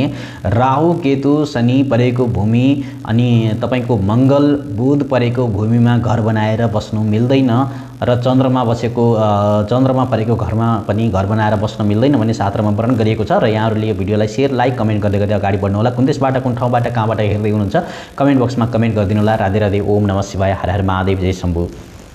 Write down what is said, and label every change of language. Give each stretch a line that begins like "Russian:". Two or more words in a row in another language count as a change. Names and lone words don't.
Nepali: राहु केतु शनि परेको भूमि अनि तपाईँको मङ्गल बुध परेको भूमिमा घर बनाएर बस्नु मिल्दैन र चन्द्रमा परेको घरमा पनि घर बनाएर बस्न मिल्दैन भन्ने शास्त्रमा वर्णन गरिएको छ। र यहाँहरूले यो भिडियोलाई
English: share, like, comment
Nepali: गर्दै गर्दै अगाडि बढ्नु होला। कुन देशबाट, कुन ठाउँबाट, कहाँबाट हेर्दै हुनुहुन्छ
English: comment boxमा
Nepali: कमेन्ट गरिदिनु होला।
Sanskrit: राधे राधे, ओम नमः शिवाय, हर हर महादेव, जय शम्भु।